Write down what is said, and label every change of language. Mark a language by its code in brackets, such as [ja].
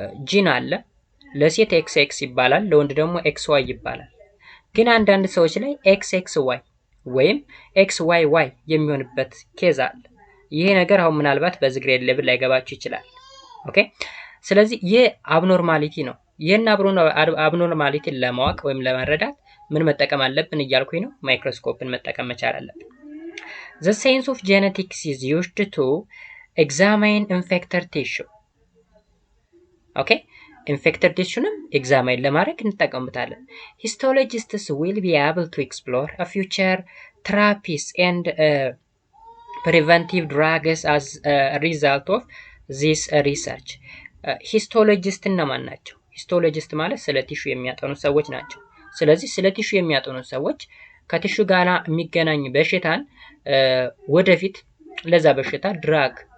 [am] ጂን አለ። ለሴት ኤክስ ይባላል፣ ለወንድ ደግሞ ኤክስ ዋይ ይባላል። ግን አንዳንድ ሰዎች ላይ ኤክስ ዋይ ወይም ኤክስ ዋይ የሚሆንበት ኬዝ አለ። ይሄ ነገር አሁን ምናልባት በዝግሬድ ሌቭል ላይ ገባችሁ ይችላል። ኦኬ ስለዚህ ይህ አብኖርማሊቲ ነው። ይሄን አብኖርማሊቲን ለማወቅ ወይም ለመረዳት ምን መጠቀም አለብን እያልኩኝ ነው? ማይክሮስኮፕን መጠቀም መቻል አለብን። [en] The science of genetics is used to examine infected tissue. Okay? Infected tissue examine [am] ለማድረግ እንጠቀምበታለን። [en] Histologists will be able to explore a future therapies and preventive drugs as a result of this research. [am] ሂስቶሎጂስት እነማን ናቸው? ሂስቶሎጂስት ማለት ስለ ቲሹ የሚያጠኑ ሰዎች ናቸው። ስለዚህ ስለ ቲሹ የሚያጠኑ ሰዎች ከቲሹ ጋር የሚገናኝ በሽታን ወደፊት ለዛ በሽታ ድራግ